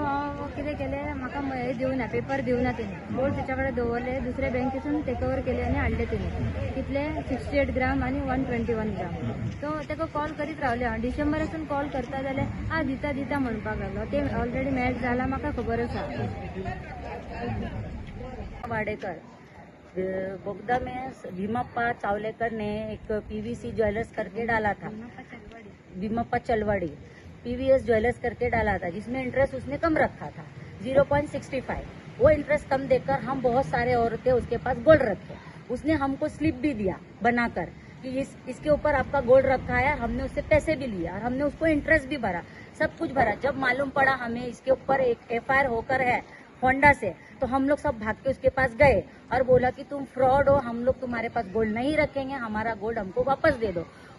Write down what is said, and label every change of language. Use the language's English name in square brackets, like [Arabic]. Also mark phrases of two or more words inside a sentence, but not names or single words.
[Konkani] हांव कितें केलें म्हाका हे दिवना पेपर दिवना तेणी गोल्ड तेच्या कडेन दवरले दुसऱ्या बँकेसून [English] take over [Konkani] केले आनी हाडले तेणी कितले 68 ग्राम आनी 121 ग्राम तो तेका कॉल करीत रावले हांव डिसेंबरासून कॉल करता जाल्यार दिता दिता म्हणपाक लागलो ते ऑलरेडी मॅच जाला म्हाका खबर आसा वाडेकर [Hindi] बोगदा में भीमाप्पा चावलेकर ने एक पीवीसी ज्वेलर्स करके डाला था भीमाप्पा चलवाड़ी पीवीएस ज्वेलर्स करके डाला था जिसमें इंटरेस्ट उसने कम रखा था 0.65 वो इंटरेस्ट कम देकर हम बहुत सारे औरतें उसके पास गोल्ड रखे उसने हमको स्लिप भी दिया बनाकर कि इसके ऊपर आपका गोल्ड रखा है हमने उससे पैसे भी लिया और हमने उसको इंटरेस्ट भी भरा सब कुछ भरा जब मालूम पड़ा हमें इसके ऊपर एक FIR होकर है होंडा से तो हम लोग सब भाग के उसके पास गए और बोला कि तुम फ्रॉड हो हम लोग तुम्हारे पास गोल्ड नहीं रखेंगे हमारा गोल्ड हमको वापस दे दो